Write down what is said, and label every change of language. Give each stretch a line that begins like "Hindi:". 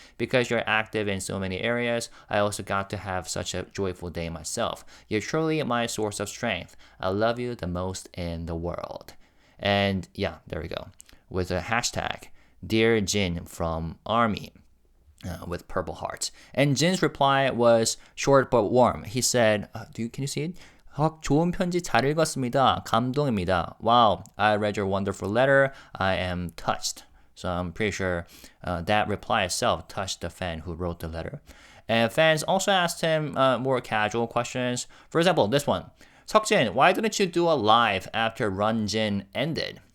English: Because you're active in so many areas, I also got to have such a joyful day myself. You're truly my source of strength. I love you the most in the world. And yeah, there we go. With a hashtag, Dear Jin from Army. With purple hearts. And Jin's reply was short but warm. He said, can you see it?
Korean: 좋은 편지 잘 읽었습니다. 감동입니다.
English: Wow, I read your wonderful letter. I am touched. So I'm pretty sure that reply itself touched the fan who wrote the letter. And fans also asked him more casual questions. For example, this one. Seokjin, why didn't you do a live after Run Jin ended?